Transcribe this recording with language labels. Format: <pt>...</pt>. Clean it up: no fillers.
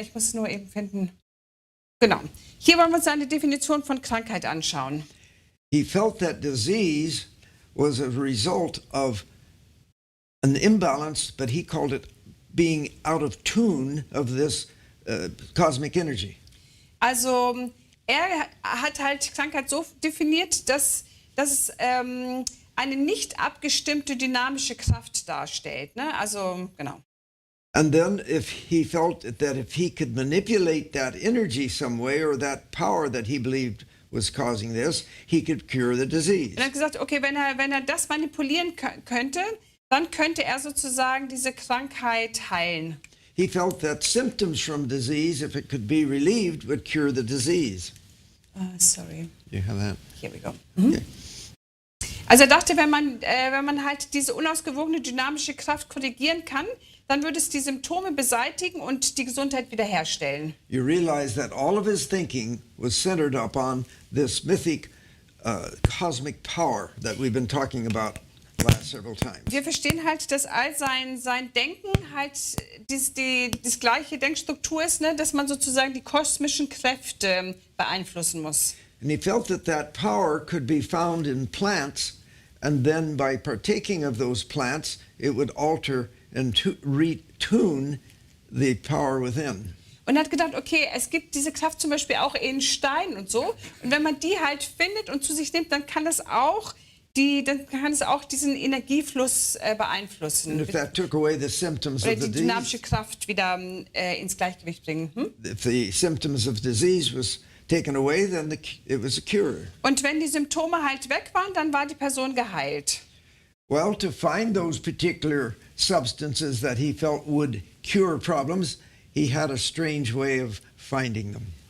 <de>Ja, ich muss es nur eben finden. Genau. Hier wollen wir uns seine Definition von Krankheit anschauen.</de> <en>He felt that disease was a result of an imbalance, but he called it being out of tune of this cosmic energy.</en> <de>Also er hat halt Krankheit so definiert, dass es eine nicht abgestimmte dynamische Kraft darstellt. Ne? Also genau.</de> <en>And then if he felt that if he could manipulate that energy some way or that power that he believed was causing this, he could cure the disease.</en> <de>Er hat gesagt, okay, wenn er das manipulieren könnte, dann könnte er sozusagen diese Krankheit heilen.</de> <en>He felt that symptoms from disease, if it could be relieved, would cure the disease. Sorry. You have that? Here we go. Okay.</en> <de>Also er dachte, wenn man halt diese unausgewogene dynamische Kraft korrigieren kann, dann würde es die Symptome beseitigen und die Gesundheit wiederherstellen.</de> <en>You realize that all of his thinking was centered upon this mythic cosmic power that we've been talking about last several times.</en> <de>Wir verstehen halt, dass all sein Denken halt das gleiche Denkstruktur ist, ne? Dass man sozusagen die kosmischen Kräfte beeinflussen muss.</de> <en>And he felt that power could be found in plants, and then by partaking of those plants, it would alter and retune the power within.</en> <de>Und er hat gedacht, okay, es gibt diese Kraft zum Beispiel auch in Steinen und so. Und wenn man die halt findet und zu sich nimmt, dann kann es auch diesen Energiefluss beeinflussen.</de> <en>And if that took away the symptoms</en> <de>Oder</de> <en>of the</en> <de>die dynamische</de> <en>disease,</en> <de>Kraft wieder ins Gleichgewicht bringen.</de> <en>if the symptoms of disease was taken away, then it was a cure.</en> <de>Und wenn die Symptome halt weg waren, dann war die Person geheilt.</de> <en>Well, to find those particular substances that he felt would cure problems, he had a strange way of finding them.</en>